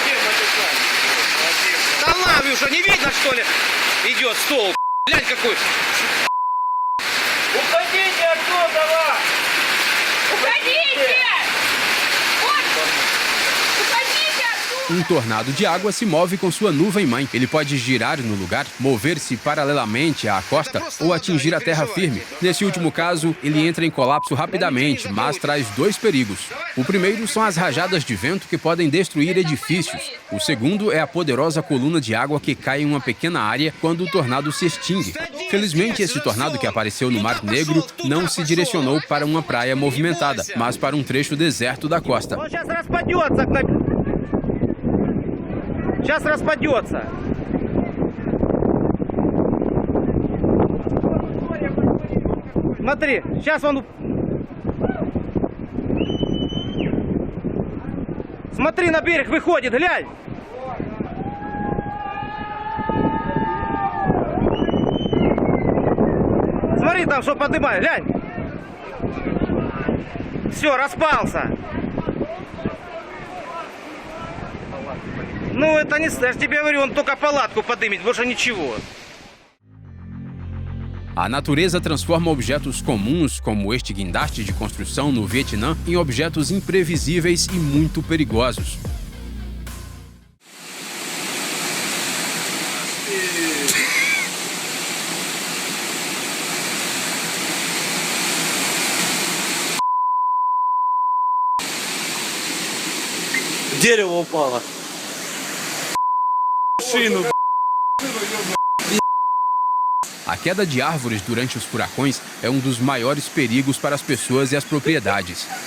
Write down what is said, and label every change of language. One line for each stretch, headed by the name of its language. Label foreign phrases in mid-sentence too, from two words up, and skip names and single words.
Russian: Да ладно, что не видно, что ли? Идет стол. Глянь какой. Уходите оттуда, давай. Уходите!
Portuguese: Um tornado de água se move com sua nuvem-mãe. Ele pode girar no lugar, mover-se paralelamente à costa ou atingir a terra firme. Nesse último caso, ele entra em colapso rapidamente, mas traz dois perigos. O primeiro são as rajadas de vento que podem destruir edifícios. O segundo é a poderosa coluna de água que cai em uma pequena área quando o tornado se extingue. Felizmente, esse tornado que apareceu no Mar Negro não se direcionou para uma praia movimentada, mas para um trecho deserto da costa.
Russian: Сейчас распадется. Смотри, сейчас он... Смотри, на берег выходит, глянь. Смотри там, что поднимает, глянь. Все, распался. Ну, это не... Я же тебе говорю, он только палатку подымет, больше ничего.
Portuguese: A natureza transforma objetos comuns, como este guindaste de construção no Vietnã, em objetos imprevisíveis e muito perigosos.
Russian: Дерево упало.
Portuguese: A queda de árvores durante os furacões é um dos maiores perigos para as pessoas e as propriedades.